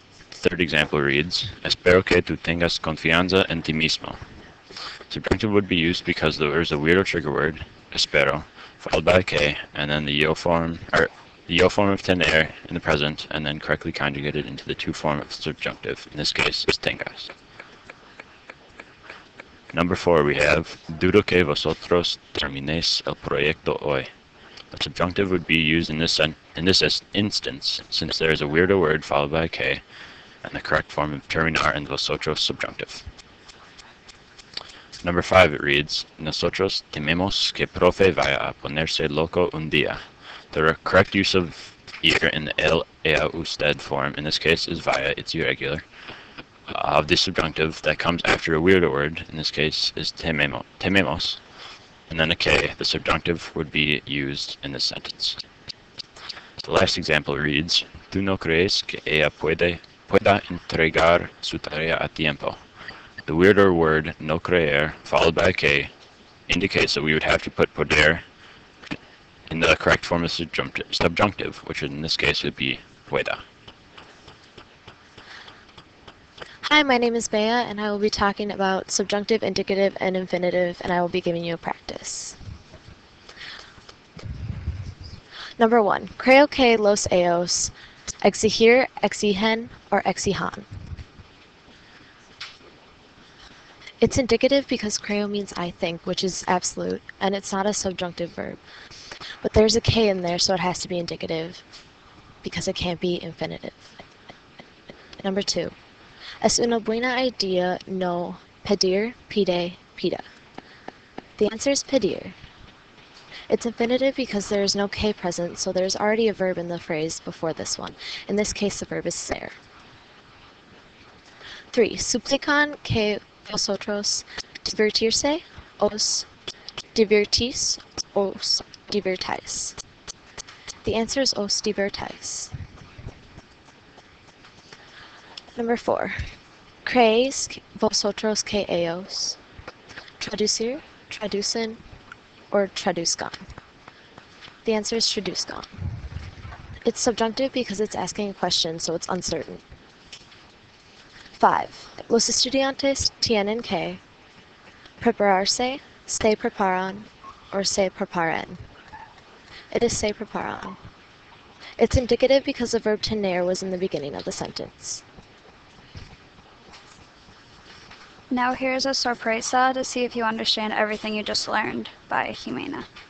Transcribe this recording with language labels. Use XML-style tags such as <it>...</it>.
<en>The third example reads,</en> <es>Espero que tú tengas confianza en ti mismo.</es> <en>Subjunctive would be used because there's a weird or trigger word, espero, followed by a que, and then the yo form of tener in the present, and then correctly conjugated into the to form of the subjunctive. In this case, is tengas. Number 4, we have</en> <es>Dudo que vosotros terminéis el proyecto hoy.</es> <en>The subjunctive would be used in this instance, since there is a weirder word followed by a que, and the correct form of terminar in vosotros subjunctive. Number 5, it reads,</en> <es>Nosotros tememos que profe vaya a ponerse loco un día.</es> <en>The correct use of ir in the el, ea, usted form, in this case, is vaya, it's irregular, of the subjunctive that comes after a weirder word, in this case, is tememos, and then a que, the subjunctive, would be used in this sentence. The last example reads,</en> <es>Tú no crees que ella pueda entregar su tarea a tiempo.</es> <en>The weirder word, no creer, followed by a que, indicates that we would have to put poder in the correct form of subjunctive, which in this case would be pueda. Hi, my name is Bea, and I will be talking about subjunctive, indicative, and infinitive, and I will be giving you a practice. Number 1,</en> <es>creo que los ellos exigir, exigen, or exijan.</es> <en>It's indicative because creo means I think, which is absolute, and it's not a subjunctive verb. But there's a que in there, so it has to be indicative because it can't be infinitive. Number 2.</en> <es>Es una buena idea no pedir, pide, pida.</es> <en>The answer is pedir. It's infinitive because there is no que present, so there's already a verb in the phrase before this one. In this case, the verb is ser.</en> <es>3. Suplican que vosotros divertirse, os divertís, os divertáis.</es> <en>The answer is</en> <es>os divertáis.</es> <en>Number 4.</en> <es>¿Creéis vosotros que ellos traducir, traducen, or traduzcan?</es> <en>The answer is traduzcan. It's subjunctive because it's asking a question, so it's uncertain. 5.</en> <es>Los estudiantes tienen que prepararse, se preparan, or se preparen.</es> <en>It is</en> <es>se preparan.</es> <en>It's indicative because the verb tener was in the beginning of the sentence. Now here's a sorpresa to see if you understand everything you just learned by Jimena.</en>